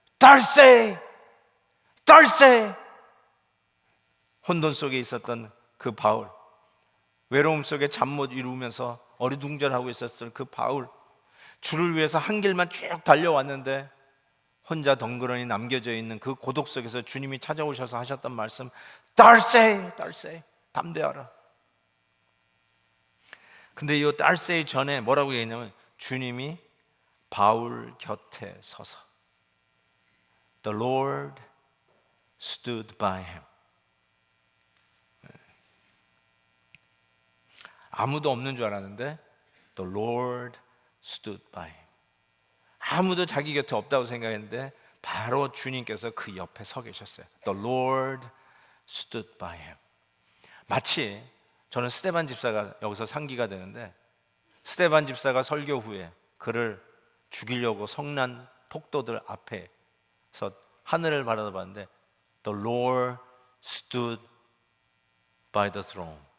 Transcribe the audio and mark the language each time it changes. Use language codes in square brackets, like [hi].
[ko] 다르세, 다르세. 혼돈 속에 있었던 그 바울, 외로움 속에 잠 못 이루면서 어리둥절하고 있었을 그 바울, 주를 위해서 한 길만 쭉 달려왔는데 혼자 덩그러니 남겨져 있는 그 고독 속에서 주님이 찾아오셔서 하셨던 말씀, 달세, 달세, 담대하라. 근데 이 달세 전에 뭐라고 얘기했냐면, 주님이 바울 곁에 서서 [en] The Lord stood by him. [ko] 아무도 없는 줄 알았는데 [en] The Lord stood by him. [ko] 아무도 자기 곁에 없다고 생각했는데 바로 주님께서 그 옆에 서 계셨어요. [en] The Lord stood by him. [ko] 마치 저는 스데반 집사가 여기서 상기가 되는데, 스데반 집사가 설교 후에 그를 죽이려고 성난 폭도들 앞에서 하늘을 바라봤는데 [en] The Lord stood by the throne.